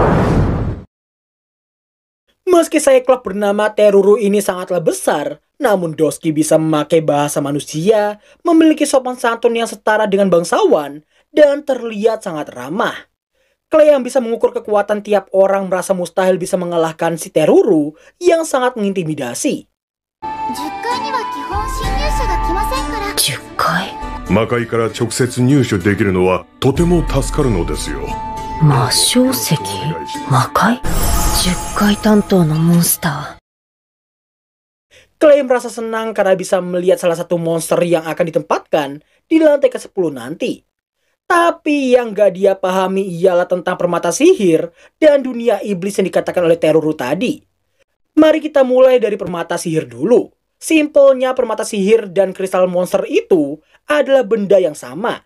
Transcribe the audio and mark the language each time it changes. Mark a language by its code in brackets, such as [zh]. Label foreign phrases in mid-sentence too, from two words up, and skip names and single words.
[id] Meski Cyclops bernama Teruru ini sangatlah besar, namun Doski bisa memakai bahasa manusia, memiliki sopan santun yang setara dengan bangsawan, dan terlihat sangat ramah. Clay yang bisa mengukur kekuatan tiap orang merasa mustahil bisa mengalahkan si Teruru yang sangat mengintimidasi. [ja] 10 階には基本侵入者が来ませんから。 10階。魔界から直接入手できるのはとても助かるのですよ。魔晶石？魔界？10階担当のモンスター。 [id] Clay merasa senang karena bisa melihat salah satu monster yang akan ditempatkan di lantai ke-10 nanti. Tapi yang gak dia pahami ialah tentang permata sihir dan dunia iblis yang dikatakan oleh Teruru tadi. Mari kita mulai dari permata sihir dulu. Simpelnya permata sihir dan kristal monster itu adalah benda yang sama.